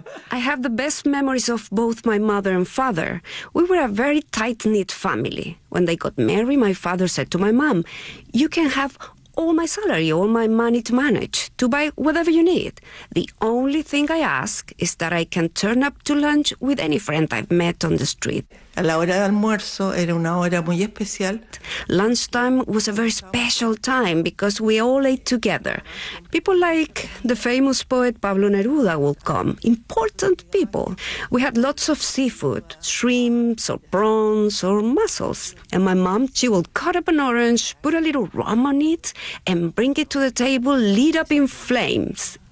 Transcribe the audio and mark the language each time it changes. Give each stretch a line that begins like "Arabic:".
English: I have the best memories of both my mother and father. We were a very tight-knit family. When they got married, my father said to my mom, you can have all my salary, all my money to manage, to buy whatever you need. The only thing I ask is that I can turn up to lunch with any friend I've met on the street.
Spanish: A la hora de almuerzo era una hora muy especial.
English: Lunchtime was a very special time because we all ate together. People like the famous poet Pablo Neruda would come, important people. We had lots of seafood, shrimps or prawns or mussels. And my mom, she would cut up an orange, put a little rum on it, and bring it to the table lit up in flames.